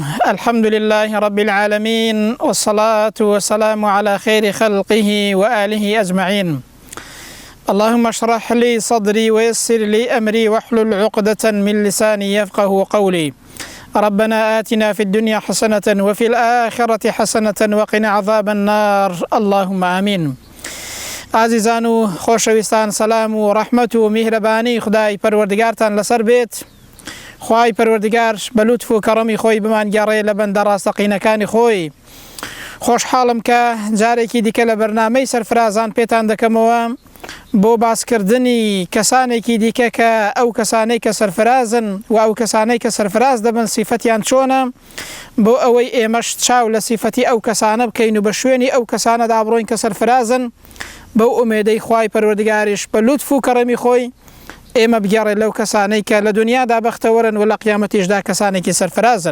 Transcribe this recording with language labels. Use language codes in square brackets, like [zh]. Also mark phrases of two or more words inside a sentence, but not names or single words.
[ar] الحمد لله رب العالمين، والصلاة والسلام على خير خلقه وآله أجمعين. اللهم اشرح لي صدري ويسر لي أمري واحلل عقدة من لساني يفقه قولي. ربنا آتنا في الدنيا حسنة وفي الآخرة حسنة وقنا عذاب النار، اللهم آمين. [ckb] عزیزان و خۆشەویستان، سەلام و ڕەحمەت و میهرەبانی خدای پەروەردگارتان لەسەر بێت. خوای پەروەردگار بە لوتف و کەڕەمی خۆی بمانگەڕێ لە بەندە ڕاستەقینەکانی خۆی. خۆشحاڵم کە جارێکی دیکە لە بەرنامەی سەرفرازان پێتان دەکەمەوە بۆ باسکردنی کەسانێکی دیکە کە ئەو کەسانەی کە سەرفرازن و ئەو کەسانەی کە سەرفراز دەبن سیفەتیان چۆنە، بۆ ئەوەی ئێمەش چاو لە سیفەتی ئەو کەسانە بکەین و بە شوێنی ئەو کەسانەدا بڕۆین کە سەرفرازن، بەو ئومێدەی خوای پەروەردگاریش بە لوتف و کەڕەمی خۆی ئێمە بگەڕێ لەو کەسانەی کە لە دنیادا بەختەوەرن و لە قیامەتیشدا کەسانێکی سەرفرازن.